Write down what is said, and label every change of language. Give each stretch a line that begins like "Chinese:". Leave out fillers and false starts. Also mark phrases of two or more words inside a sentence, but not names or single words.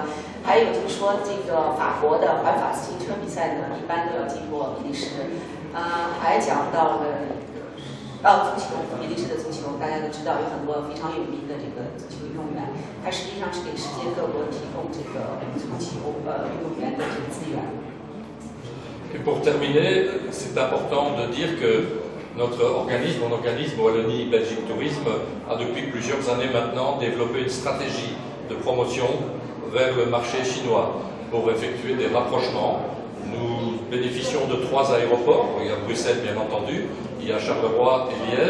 Chinese: 还有就是说，这个法国的环法自行车比赛呢，一般都要经过比利时。还讲到了足球，比利时的足球，大家都知道有很多非常有名的这个足球运动员，它实际上是给世界各国提供这个足球运动员的这个资源。
French: Et pour terminer, c'est important de dire que notre organisme, mon organisme Wallonie Belgique Tourisme, a depuis plusieurs années maintenant développé une stratégie de promotion vers le marché chinois pour effectuer des rapprochements. Nous bénéficions de 3 aéroports, il y a Bruxelles bien entendu, il y a Charleroi et Liège.